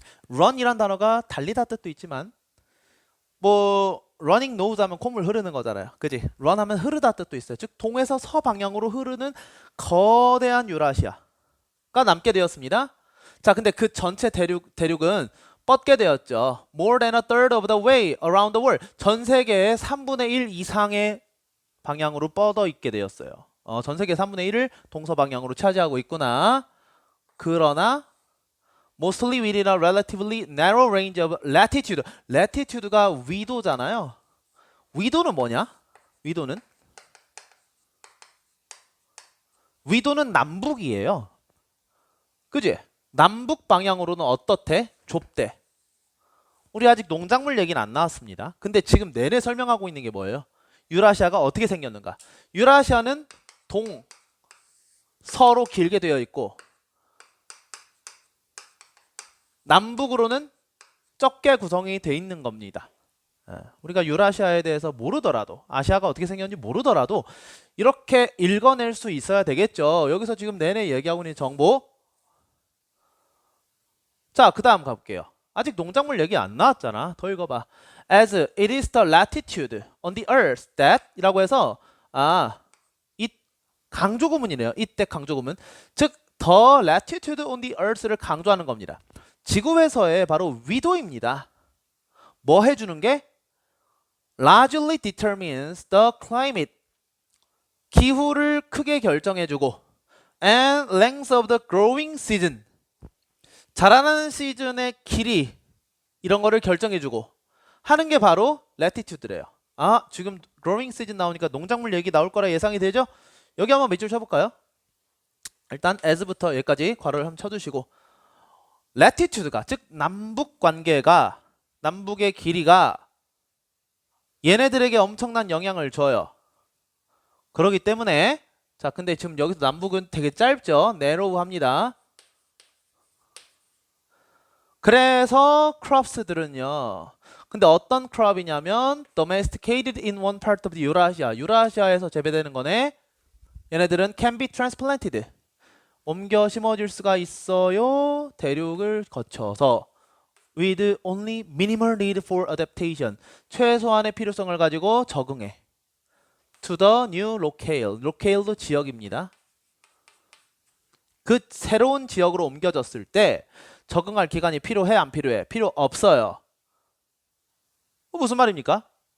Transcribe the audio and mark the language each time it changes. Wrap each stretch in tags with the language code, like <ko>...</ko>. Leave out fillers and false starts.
<ko>run이란 단어가 달리다 뜻도 있지만</ko> <en>running knows</en> <ko>하면 콧물 흐르는 거잖아요. 그지? run 하면 흐르다 뜻도 있어요. 즉 동에서 서방향으로 흐르는 거대한 유라시아가 남게 되었습니다. 자, 근데 그 전체 대륙은 뻗게 되었죠.</ko> <en>More than a third of the way around the world.</en> <ko>전 세계의 3분의 1 이상의 방향으로 뻗어 있게 되었어요. 전 세계 3분의 1을 동서방향으로 차지하고 있구나. 그러나</ko> <en>mostly within a relatively narrow range of latitude.</en> <ko>latitude가 위도잖아요. 위도는 뭐냐? 위도는 남북이에요. 그지? 남북 방향으로는 어떻대? 좁대. 우리 아직 농작물 얘기는 안 나왔습니다. 근데 지금 내내 설명하고 있는 게 뭐예요? 유라시아가 어떻게 생겼는가? 유라시아는 서로 길게 되어 있고 남북으로는 적게 구성이 돼 있는 겁니다. 우리가 유라시아에 대해서 모르더라도 아시아가 어떻게 생겼는지 모르더라도 이렇게 읽어낼 수 있어야 되겠죠. 여기서 지금 내내 얘기하고 있는 정보. 자, 그 다음 가볼게요. 아직 농작물 얘기 안 나왔잖아. 더 읽어봐.</ko> <en>As it is the latitude on the earth that</en> <ko>이라고 해서 이 강조구문이네요. 이때 강조구문. 즉</ko> <en>the latitude on the earth</en> <ko>를 강조하는 겁니다. 지구에서의 바로 위도입니다. 뭐 해주는 게?</ko> <en>largely determines the climate.</en> <ko>기후를 크게 결정해주고</ko> <en>and length of the growing season.</en> <ko>자라나는 시즌의 길이 이런 거를 결정해주고 하는 게 바로 latitude래요. 지금 growing season 나오니까 농작물 얘기 나올 거라 예상이 되죠? 여기 한번 밑줄 쳐볼까요? 일단 as부터 여기까지 괄호를 한번 쳐주시고 latitude가 즉 남북 관계가 남북의 길이가 얘네들에게 엄청난 영향을 줘요. 그렇기 때문에 자 근데 지금 여기서 남북은 되게 짧죠. narrow 합니다. 그래서 crops들은요. 근데 어떤 crop이냐면</ko> <en>domesticated in one part of the Eurasia.</en> <ko>유라시아에서 재배되는 거네. 얘네들은</ko> <en>can be transplanted.</en> <ko>옮겨 심어질 수가 있어요. 대륙을 거쳐서</ko> <en>with only minimal need for adaptation.</en> <ko>최소한의 필요성을 가지고 적응해.</ko> <en>to the new locale.</en> <ko>locale도 지역입니다. 그 새로운 지역으로 옮겨졌을 때 적응할 기간이 필요해 안 필요해? 필요 없어요. 무슨 말입니까?</ko>